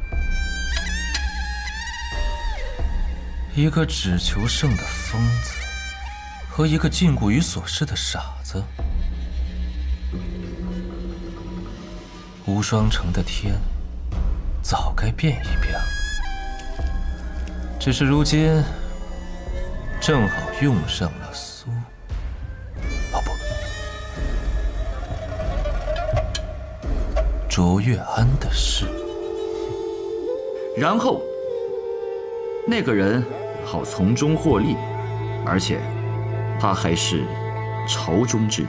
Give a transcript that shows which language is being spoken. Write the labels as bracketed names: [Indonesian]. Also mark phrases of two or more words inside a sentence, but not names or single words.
[Chinese] 一個只求勝的瘋子，和一個禁錮於所事的傻子。無雙城的天早該變一變了，只是如今正好用上了卓越安的事。然後那個人好從中獲利，而且他還是朝中之人。